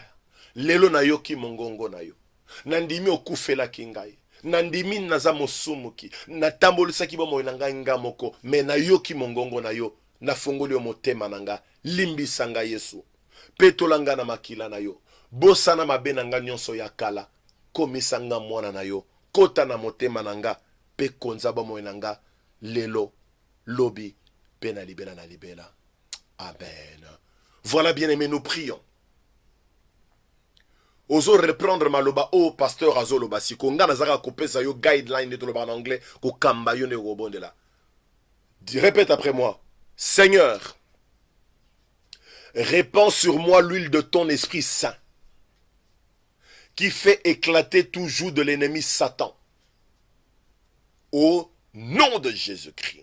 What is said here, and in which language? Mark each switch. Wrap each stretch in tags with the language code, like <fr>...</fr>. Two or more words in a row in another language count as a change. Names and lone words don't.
<ln>lelo nayoki mongongo na yo nandimi okufelaki ngai nandimi naza mosumuki natambolisaki bomoi na ngai nga moko me nayoki mongongo na yo nafungoli yo motema na nga limbisa ngai yesu petolanga na makila na yo bosana mabe na nga nyonso ya kala komisa nga mwana na yo kota na motema na nga pe konza bomoi nanga lelo lobi pe na libela na libela. Amen.</ln> <fr>Voilà, bien-aimés, nous prions.</fr> <ln>Ozo reprendre maloba o pasteur azo loba siko nga nazaka kopesa yo guideline de loba</ln> <fr>en anglais</fr> <ln>ko kamba yo ne robondela.</ln> <fr>Répète après moi. Seigneur, répands sur moi l'huile de ton Esprit Saint qui fait éclater tout joug de l'ennemi Satan. Au nom de Jésus-Christ.</fr>